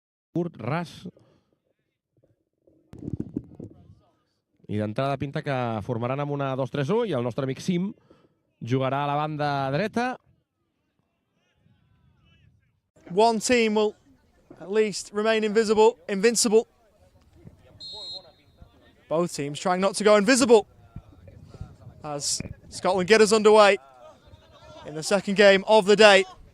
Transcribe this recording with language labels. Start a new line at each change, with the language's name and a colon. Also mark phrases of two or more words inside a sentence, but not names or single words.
Catalan: curt, ras. I d'entrada pinta que formaran amb una 2-3-1 i el nostre amic Sim jugarà a la banda dreta.
English: One team will at least remain invincible. Both teams trying not to go invisible as Scotland get us underway in the second game of the day.